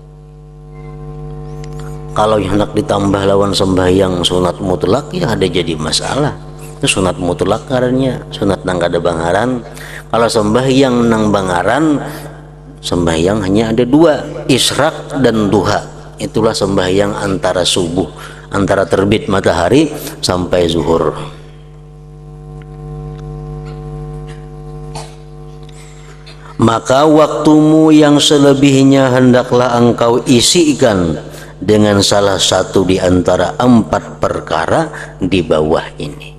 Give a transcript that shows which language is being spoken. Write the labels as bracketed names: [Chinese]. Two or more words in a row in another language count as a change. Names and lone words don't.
[Banjar] Kalau yang hendak ditambah lawan sembahyang sunat mutlak, ya ada jadi masalah. Itu sunat mutlak karena sunat nang kada bangaran. Kalau sembahyang nang bangaran, sembahyang hanya ada 2, isyraq dan duha. [Indonesian] Itulah sembahyang antara subuh, antara terbit matahari sampai zuhur. Maka waktumu yang selebihnya hendaklah engkau isikan dengan salah satu di antara 4 perkara di bawah ini.